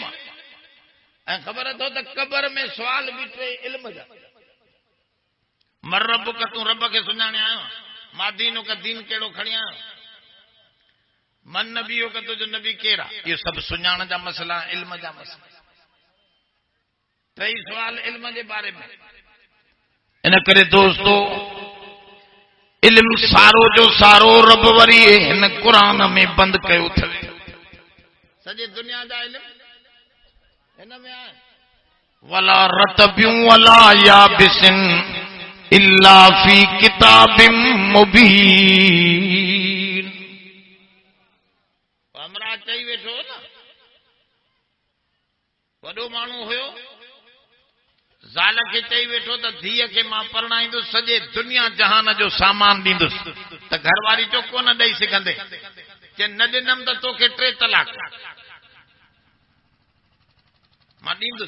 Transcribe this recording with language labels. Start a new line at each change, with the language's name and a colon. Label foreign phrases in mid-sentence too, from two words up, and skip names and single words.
Sindhi: ऐं ख़बर अथव त क़बर में सुवाल बि टे इल्म जा
Arabic: من ربك
Sindhi: तूं रब खे सुञाणे आयो
Arabic: ما دينك
Sindhi: दीन कहिड़ो खणी आयो
Arabic: من نبيك
Sindhi: तुंहिंजो नबी केरु आहे इहो सभु सुञाण जा मसइला इल्म जा मसइला टई सुवाल इल्म जे बारे में। इन करे दोस्तो इल्म सारो जो सारो रब वरी हिन क़ुरान में बंदि कयो अथव। सॼे दुनिया जा इल्म हिन में आहे
Arabic: ولا رطب ولا يابس إلا في كتاب مبين.
Sindhi: हमरा चई वेठो न वॾो माण्हू हुयो ज़ाल खे चई वेठो त धीअ खे मां परणाईंदुसि सॼे दुनिया जहान जो सामान ॾींदुसि त घरवारी चो कोन ॾेई सघंदे जे न ॾिनमि त तोखे 3 तलाक मां ॾींदुसि।